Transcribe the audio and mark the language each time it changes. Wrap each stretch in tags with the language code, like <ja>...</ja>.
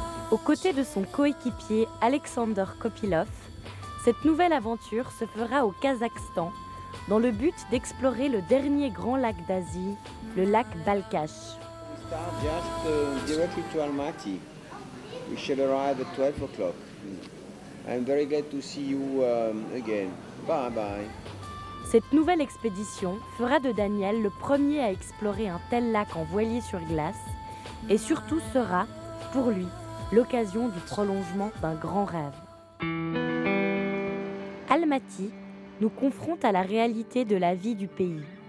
<fr>Aux côtés de son coéquipier Alexander Kopylov, cette nouvelle aventure se fera au Kazakhstan dans le but d'explorer le dernier grand lac d'Asie, le lac Balkach.</fr> <en>We start just directly to Almaty. We shall arrive at 12 o'clock. I'm very glad to see you again. Bye bye.</en> <fr>Cette nouvelle expédition fera de Daniel le premier à explorer un tel lac en voilier sur glace et surtout sera, pour lui, l'occasion du prolongement d'un grand rêve. Almaty nous confronte à la réalité de la vie du pays.</fr>